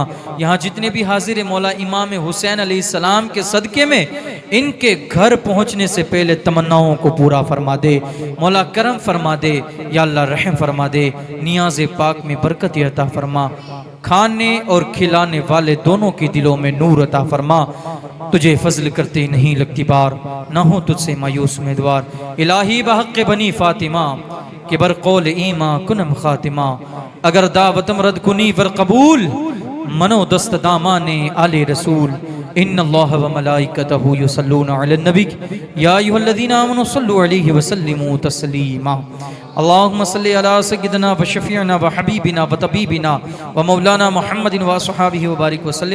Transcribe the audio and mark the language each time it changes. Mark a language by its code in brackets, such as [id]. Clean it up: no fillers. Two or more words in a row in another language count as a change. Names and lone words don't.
[ur] یہاں جتنے بھی حاضر مولا، امام حسین علیہ السلام کے صدقے میں ان کے گھر پہنچنے سے پہلے تمناؤں کو پورا فرما دے مولا، کرم فرما دے یا اللہ، رحم فرما دے، نیاز پاک میں برکت عطا فرما، کھانے اور کھلانے والے دونوں کی دلوں میں نور عطا فرما۔ تجھے فضل کرتے نہیں لگتی بار، نہ ہو تجھ سے مایوس امیدوار۔ [fa] الہی بحق بنی فاطمہ کہ بر قول ایماں کنم خاتمہ، اگر دعوتم رد کنی ور قبول، منو دست دامان آل رسول۔ [ar] ان اللہ و ملائکتہ یصلون علی النبی یا ایھا الذین آمنوا صلوا علیہ وسلموا تسلیما۔ اللہم صلی علی سیدنا و شفیعنا و حبیبنا و طبیبنا و مولانا محمد و صحابہ وبارک وسلم۔